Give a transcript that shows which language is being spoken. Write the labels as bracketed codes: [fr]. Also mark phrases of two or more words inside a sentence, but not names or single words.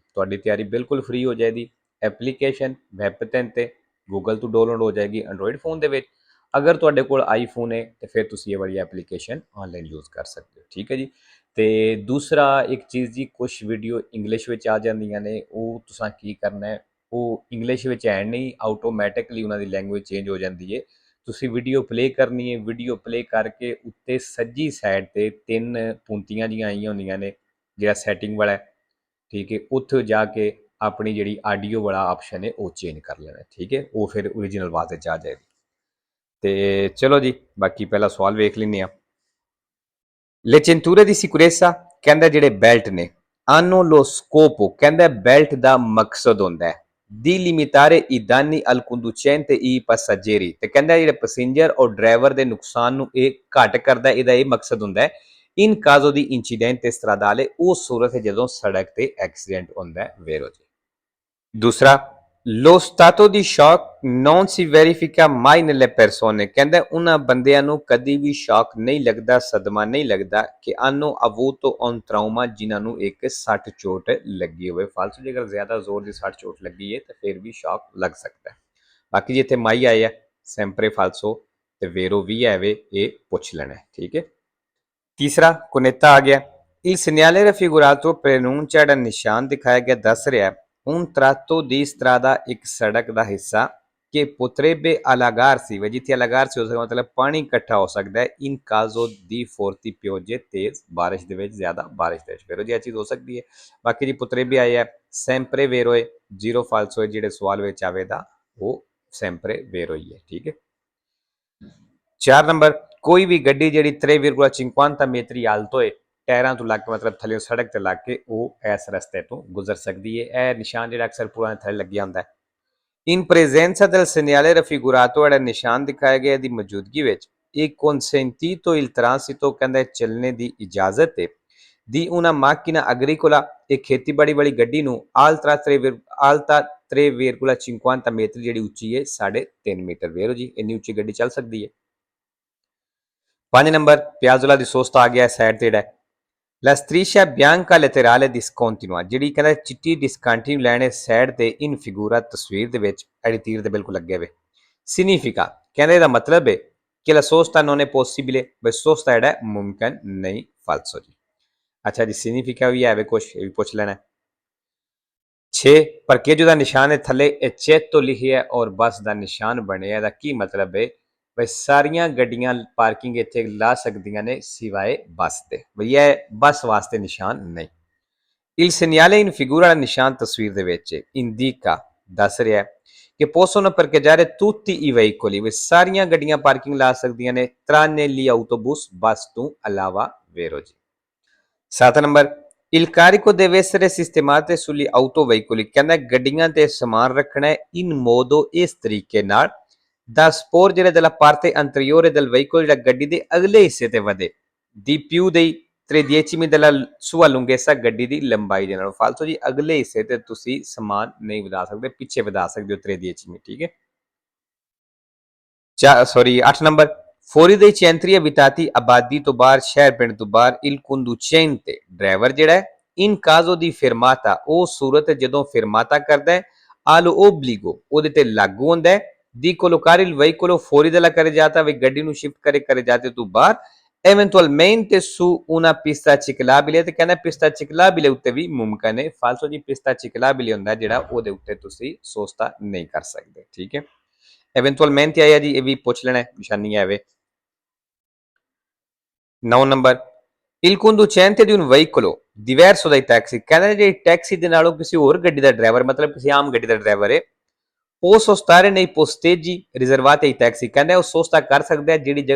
[hi] थोड़ी तैयारी बिल्कुल फ्री हो जाएगी। एप्लीकेशन वैब पेन ते गूगल तो डाउनलोड हो जाएगी [en] Android phone [hi] के। अगर [pa] ਤੁਹਾਡੇ ਕੋਲ [hi] आईफोन है तो फिर तुम ये वाली एप्लीकेशन ऑनलाइन यूज़ कर सकते हो, ठीक है जी। तो दूसरा एक चीज़ जी, कुछ वीडियो इंग्लिश में [pa] ਆ ਜਾਂਦੀਆਂ ਨੇ, [hi] वो [pa] ਤੁਸਾਂ ਕੀ [hi] करना है, वो इंग्लिश में है नहीं, आटोमैटिकली उन्होंने [en] language change [hi] हो जाती है। [pa] ਤੁਸੀਂ [en] video play [pa] ਕਰਨੀ ਹੈ, [en] video play [pa] ਕਰਕੇ ਉੱਤੇ ਸੱਜੀ ਸਾਈਡ ਤੇ ਤਿੰਨ ਪੂੰਤੀਆਂ ਜੀਆਂ ਆਈਆਂ ਹੁੰਦੀਆਂ ਨੇ, ਜਿਹੜਾ ਸੈਟਿੰਗ ਵਾਲਾ ਹੈ, ਠੀਕ ਹੈ। ਉੱਥੇ ਜਾ ਕੇ ਆਪਣੀ ਜਿਹੜੀ ਆਡੀਓ ਵਾਲਾ ਆਪਸ਼ਨ ਹੈ ਉਹ ਚੇਂਜ ਕਰ ਲੈਣਾ, ਠੀਕ ਹੈ। ਉਹ ਫਿਰ ਓਰੀਜਨਲ ਆਵਾਜ਼ ਵਿੱਚ ਆ ਜਾਏਗੀ। ਤੇ ਚਲੋ ਜੀ, ਬਾਕੀ ਪਹਿਲਾ ਸਵਾਲ ਵੇਖ ਲੈਂਦੇ ਆ। [it] Le cinture di sicurezza [pa] ਕਹਿੰਦਾ ਜਿਹੜੇ ਬੈਲਟ ਨੇ [it] hanno lo scopo, [pa] ਕਹਿੰਦਾ ਬੈਲਟ ਦਾ ਮਕਸਦ ਹੁੰਦਾ ਹੈ [it] di limitare i danni al conducente e i passeggeri, [pa] ਤੇ ਕਹਿੰਦਾ ਜਿਹੜੇ ਪੈਸੇਂਜਰ ਔਰ ਡਰਾਈਵਰ ਦੇ ਨੁਕਸਾਨ ਨੂੰ ਇਹ ਘੱਟ ਕਰਦਾ, ਇਹਦਾ ਇਹ ਮਕਸਦ ਹੁੰਦਾ ਹੈ [it] in caso di incidente stradale, [pa] ਉਹ ਸੂਰਤ ਹੈ ਜਦੋਂ ਸੜਕ ਤੇ ਐਕਸੀਡੈਂਟ ਹੁੰਦਾ ਹੈ ਵੇਰੋ ਜੀ। दूसरा, [it] lo stato di shock non si verifica mai nelle persone, [pa] ਕਹਿੰਦਾ ਉਹਨਾਂ ਬੰਦਿਆਂ ਨੂੰ ਕਦੀ ਵੀ ਸ਼ੌਕ ਨਹੀਂ ਲੱਗਦਾ, ਸਦਮਾ ਨਹੀਂ ਲੱਗਦਾ ਕਿ [it] hanno avuto un trauma, [pa] ਜਿਨ੍ਹਾਂ ਨੂੰ ਇੱਕ ਸੱਟ ਚੋਟ ਲੱਗੀ ਹੋਵੇ। ਫਾਲਤੂ ਜੇਕਰ ਜ਼ਿਆਦਾ ਜ਼ੋਰ ਦੀ ਸੱਟ ਚੋਟ ਲੱਗੀ ਹੈ ਤਾਂ ਫਿਰ ਵੀ ਸ਼ੌਕ ਲੱਗ ਸਕਦਾ ਹੈ। ਬਾਕੀ ਜਿੱਥੇ ਮਾਈ ਆਏ ਆ [it] sempre falso [pa] ਤੇ vero ਵੀ ਹੈ ਵੇ, ਇਹ ਪੁੱਛ ਲੈਣਾ, ਠੀਕ ਹੈ। ਤੀਸਰਾ ਕੁਨੇਤਾ ਆ ਗਿਆ। [it] Il segnale raffigurato preannuncia [pa] ਜਿਹੜਾ ਨਿਸ਼ਾਨ ਦਿਖਾਇਆ ਗਿਆ ਦੱਸ ਰਿਹਾ [it] un tratto di strada, [pa] ਇੱਕ ਸੜਕ ਦਾ ਹਿੱਸਾ [it] che potrebbe allagarsi, [pa] ਵੇ ਜਿੱਥੇ allagarsi ਹੋ ਸਕਦਾ ਮਤਲਬ ਪਾਣੀ ਇਕੱਠਾ ਹੋ ਸਕਦਾ ਹੈ [it] in caso di forti piogge, [pa] ਤੇਜ਼ ਬਾਰਿਸ਼ ਦੇ ਵਿੱਚ, ਜ਼ਿਆਦਾ ਬਾਰਿਸ਼ ਦੇ ਵਿੱਚ। ਫਿਰ ਜੀ ਇਹ ਚੀਜ਼ ਹੋ ਸਕਦੀ ਹੈ। ਬਾਕੀ ਜੀ potrebbe ਆਇਆ [it] sempre vero [pa] ਹੈ, ਜ਼ੀਰੋ ਫਾਲਸੋ ਹੈ, ਜਿਹੜੇ ਸਵਾਲ ਵਿੱਚ ਆਵੇਗਾ ਉਹ [it] sempre vero [pa] ਹੀ ਹੈ, ਠੀਕ ਹੈ। 4 ਨੰਬਰ, ਕੋਈ ਵੀ ਗੱਡੀ ਜਿਹੜੀ 3,50 ਮੀਟਰ alto ਹੈ, ਟਾਇਰਾਂ ਤੋਂ ਲੱਗ ਕੇ ਮਤਲਬ ਥੱਲੇ ਸੜਕ ਤੇ ਲੱਗ ਕੇ ਉਹ ਇਸ ਰਸਤੇ ਤੋਂ ਗੁਜ਼ਰ ਸਕਦੀ ਹੈ। ਇਹ ਨਿਸ਼ਾਨ ਜਿਹੜਾ ਅਕਸਰ ਪੁਲਾਂ ਦੇ ਥੱਲੇ ਲੱਗਿਆ ਹੁੰਦਾ ਹੈ। [it] ਇਨ presenza del segnale raffigurato, [pa] ਜਿਹੜਾ ਨਿਸ਼ਾਨ ਦਿਖਾਇਆ ਗਿਆ ਦੀ ਮੌਜੂਦਗੀ ਵਿੱਚ ਇਹ [it] consentito il transito, [pa] ਕਹਿੰਦਾ ਚੱਲਣੇ ਦੀ ਇਜਾਜ਼ਤ ਹੈ [it] di una macchina agricola, [pa] ਇਹ ਖੇਤੀਬਾੜੀ ਵਾਲੀ ਗੱਡੀ ਨੂੰ alta 3,50 ਮੀਟਰ ਜਿਹੜੀ ਉੱਚੀ ਹੈ 3.5 ਮੀਟਰ, ਵੇਰੋ ਜੀ ਇੰਨੀ ਉੱਚੀ ਗੱਡੀ ਚੱਲ ਸਕਦੀ ਹੈ। 5 ਨੰਬਰ, ਪਿਆਜ਼ੋਲਾ ਦੀ ਸੋਸਤਾ ਆ ਗਿਆ ਸਾਈਡ ਤੇ ਜਿਹੜਾ [it] La striscia bianca laterale discontinua, [pa] ਜਿਹੜੀ ਕਹਿੰਦਾ ਚਿੱਟੀ [en] discontinue line [pa] ਹੈ ਸਾਈਡ ਤੇ [it] in figura, [pa] ਤਸਵੀਰ ਦੇ ਵਿੱਚ ਐਡੀ ਤੀਰ ਦੇ ਬਿਲਕੁਲ ਲੱਗੇ ਹੋਏ। [it] significa, [pa] ਕਹਿੰਦਾ ਇਹਦਾ ਮਤਲਬ ਹੈ ਕਿ [it] la sosta non è possibile, [pa] ਬਈ ਸੋਸਤਾ ਜਿਹੜਾ ਮੁਮਕਿਨ ਨਹੀਂ, ਫਾਲਸੋ ਜੀ। ਅੱਛਾ ਜੀ, significa ਵੀ ਹੈ ਕੁਛ, ਇਹ ਵੀ ਪੁੱਛ ਲੈਣਾ। 6 parcheggio ਦਾ ਨਿਸ਼ਾਨ ਹੈ ਥੱਲੇ eccetto ਲਿਖਿਆ ਔਰ ਬੱਸ ਦਾ ਨਿਸ਼ਾਨ ਬਣਿਆ, ਇਹਦਾ ਕੀ ਮਤਲਬ ਹੈ ਬਈ ਸਾਰੀਆਂ ਗੱਡੀਆਂ ਪਾਰਕਿੰਗ ਇੱਥੇ ਲਾ ਸਕਦੀਆਂ ਨੇ ਸਿਵਾਏ ਬੱਸ ਦੇ, ਬਈ ਇਹ ਬੱਸ ਵਾਸਤੇ ਨਿਸ਼ਾਨ ਨਹੀਂ। [it] il segnale in figura, [pa] ਦਾ ਨਿਸ਼ਾਨ ਤਸਵੀਰ ਦੇ ਵਿੱਚ indica, ਦੱਸ ਰਿਹਾ ਕਿ [it] possono parcheggiare tutti i veicoli, [pa] ਬਈ ਸਾਰੀਆਂ ਗੱਡੀਆਂ ਪਾਰਕਿੰਗ ਲਾ ਸਕਦੀਆਂ ਨੇ [it] tranne gli autobus, [pa] ਬੱਸ ਤੋਂ ਇਲਾਵਾ, ਵੇਰੋ ਜੀ। 7 ਨੰਬਰ, [it] il carico deve essere sistemato sugli autoveicoli, [pa] ਕਹਿੰਦਾ ਗੱਡੀਆਂ ਤੇ ਸਮਾਨ ਰੱਖਣਾ [it] in modo, [pa] ਇਸ ਤਰੀਕੇ ਨਾਲ [it] da sporgere della parte anteriore del veicolo, [pa] ਜਿਹੜਾ ਗੱਡੀ ਦੇ ਅਗਲੇ ਹਿੱਸੇ ਤੇ ਵਧੇ [it] di più dei 3/10 della sua lunghezza, [pa] ਗੱਡੀ ਦੀ ਲੰਬਾਈ ਦੇ ਨਾਲ। ਫਾਲਤੂ ਜੀ ਅਗਲੇ ਹਿੱਸੇ ਤੇ ਤੁਸੀਂ ਸਮਾਨ ਨਹੀਂ ਵਧਾ ਸਕਦੇ, ਪਿੱਛੇ ਵਧਾ ਸਕਦੇ ਹੋ 3/10, ਠੀਕ ਹੈ। 8 ਨੰਬਰ, [it] fuori dai centri abitati, [pa] ਆਬਾਦੀ ਤੋਂ ਬਾਹਰ, ਸ਼ਹਿਰ ਪਿੰਡ ਤੋਂ ਬਾਹਰ [it] il conducente, [pa] ਡਰਾਈਵਰ ਜਿਹੜਾ ਹੈ [it] in caso di [pa] fermata, ਉਹ ਸੂਰਤ ਜਦੋਂ fermata ਕਰਦਾ ਹੈ [it] allo obbligo, [pa] ਉਹਦੇ ਤੇ ਲਾਗੂ ਹੁੰਦਾ ਹੈ [it] di collocare il veicolo fuori dalla carreggiata, [pa] ਵੀ ਗੱਡੀ ਨੂੰ ਸ਼ਿਫਟ ਕਰੇ carreggiate ਤੋਂ ਬਾਹਰ [it] eventualmente su una pista ciclabile [pa] ਤੇ ਕਹਿੰਦਾ [it] pista ciclabile [pa] ਉੱਤੇ ਵੀ ਮੁਮਕਨ ਹੈ ਫਾਲਸੋ ਜੀ [it] pista ciclabile [pa] ਹੁੰਦਾ ਜਿਹੜਾ ਉਹਦੇ ਉੱਤੇ ਤੁਸੀਂ ਸੋਸਤਾ ਨਹੀਂ ਕਰ ਸਕਦੇ ਠੀਕ ਹੈ eventualmente ਆਇਆ ਜੀ ਇਹ ਵੀ ਪੁੱਛ ਲੈਣਾ ਨਿਸ਼ਾਨੀ ਆਵੇ 9 ਨੰਬਰ [it] il conducente di un veicolo diverso dai taxi [pa] ਕਹਿੰਦਾ ਜੇ ਟੈਕਸੀ ਦੇ ਨਾਲੋਂ ਕਿਸੇ ਹੋਰ ਗੱਡੀ ਦਾ ਡਰਾਈਵਰ ਮਤਲਬ ਕਿਸੇ ਆਮ ਗੱਡੀ ਦਾ ਡਰਾਈਵਰ ਹੈ [it] può sostare nei posteggi riservati ai taxi [pa] ਕਹਿੰਦਾ ਉਹ ਸੋਸਤਾ ਕਰ ਸਕਦਾ ਹੈ ਜਿਹੜੀ ਜਗ੍ਹਾ